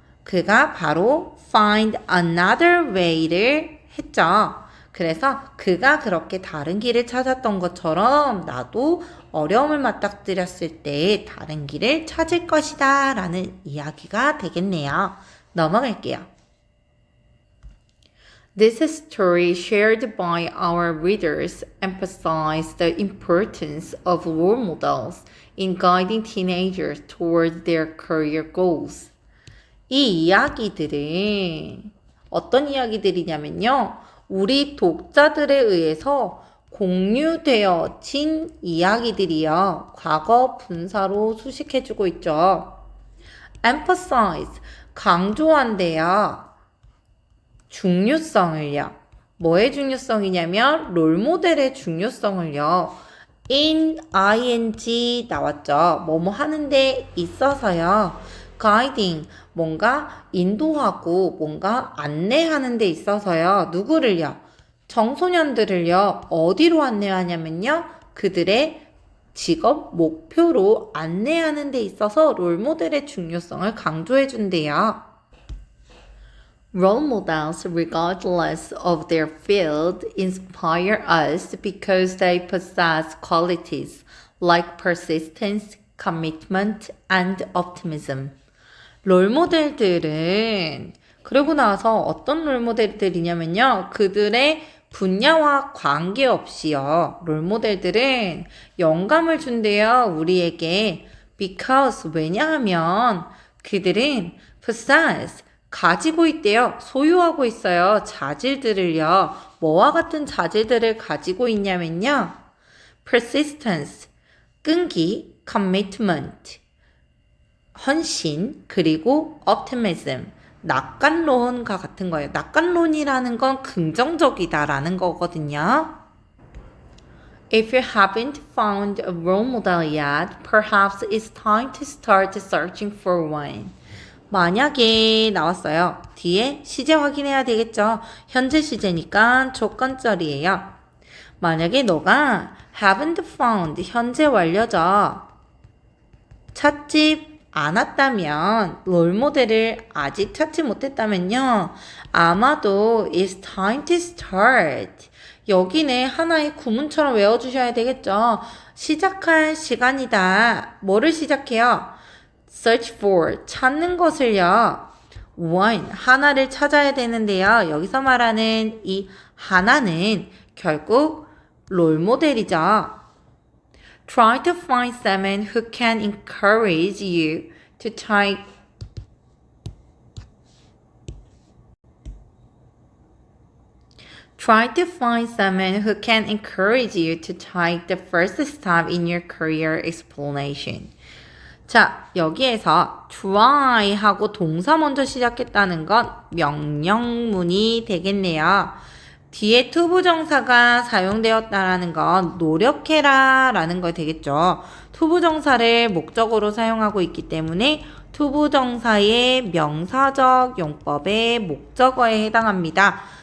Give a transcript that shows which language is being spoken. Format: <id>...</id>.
<ko>그가 바로</ko> <en>find another way</en> <ko>를 했죠. 그래서 그가 그렇게 다른 길을 찾았던 것처럼 나도 어려움을 맞닥뜨렸을 때 다른 길을 찾을 것이다 라는 이야기가 되겠네요. 넘어갈게요.</ko> <en>This story shared by our readers emphasizes the importance of role models in guiding teenagers toward their career goals.</en> <ko>이 이야기들은 어떤 이야기들이냐면요. 우리 독자들에 의해서 공유되어진 이야기들이요. 과거 분사로 수식해주고 있죠. emphasize, 강조한대요. 중요성을요. 뭐의 중요성이냐면 롤모델의 중요성을요. in, ing 나왔죠. 뭐뭐 하는데 있어서요. guiding, 뭔가 인도하고 뭔가 안내하는 데 있어서요. 누구를요? 청소년들을요. 어디로 안내하냐면요. 그들의 직업 목표로 안내하는 데 있어서 롤모델의 중요성을 강조해 준대요.</ko> <en>Role models, regardless of their field, inspire us because they possess qualities like persistence, commitment, and optimism.</en> <ko>롤모델들은 그러고 나서 어떤 롤모델들이냐면요. 그들의 분야와 관계없이요. 롤모델들은 영감을 준대요. 우리에게. Because 왜냐하면 그들은 possess 가지고 있대요. 소유하고 있어요. 자질들을요. 뭐와 같은 자질들을 가지고 있냐면요. persistence, 끈기, commitment, 헌신, 그리고 optimism, 낙관론과 같은 거예요. 낙관론이라는 건 긍정적이다라는 거거든요.</ko> <en>If you haven't found a role model yet, perhaps it's time to start searching for one.</en> <ko>만약에 나왔어요. 뒤에 시제 확인해야 되겠죠. 현재 시제니까 조건절이에요. 만약에 너가</ko> <en>haven't found</en> <ko>현재 완료죠. 찾지 않았다면, 롤모델을 아직 찾지 못했다면요. 아마도</ko> <en>it's time to start.</en> <ko>여기는 하나의 구문처럼 외워주셔야 되겠죠. 시작할 시간이다. 뭐를 시작해요?</ko> <en>search for,</en> <ko>찾는 것을요. one, 하나를 찾아야 되는데요. 여기서 말하는 이 하나는 결국 롤모델이죠.</ko> <en>Try to find someone who can encourage you to take Try to find someone who can encourage you to take the first step in your career exploration.</en> <ko>자, 여기에서 try 하고 동사 먼저 시작했다는 건 명령문이 되겠네요. 뒤에 투부정사가 사용되었다라는 건 노력해라 라는 거 되겠죠. 투부정사를 목적으로 사용하고 있기 때문에 투부정사의 명사적 용법의 목적어에 해당합니다.</ko>